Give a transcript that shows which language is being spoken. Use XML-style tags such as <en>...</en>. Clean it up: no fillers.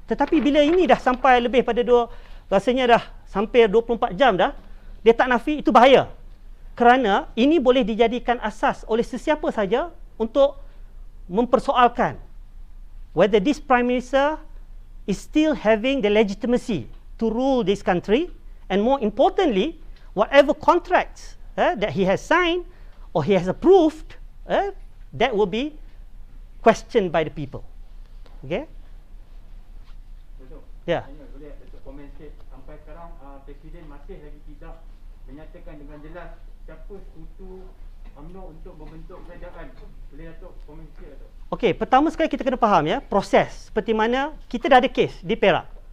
<ms>Tetapi bila ini dah sampai lebih pada rasanya dah sampai 24 jam dah, dia tak nafi, itu bahaya. Kerana ini boleh dijadikan asas oleh sesiapa saja untuk mempersoalkan</ms> <en>whether this Prime Minister is still having the legitimacy to rule this country, and more importantly, whatever contracts that he has signed or he has approved, that will be questioned by the people. Okay?</en> <ms>Betul. Ya. Boleh Datuk komen sikit, sampai sekarang Presiden masih lagi tidak menyatakan dengan jelas siapa sekutu UMNO untuk membentuk kerajaan. Boleh Datuk komen sikit Datuk? Okey, pertama sekali kita kena faham ya, proses seperti mana kita dah ada kes di Perak.</ms>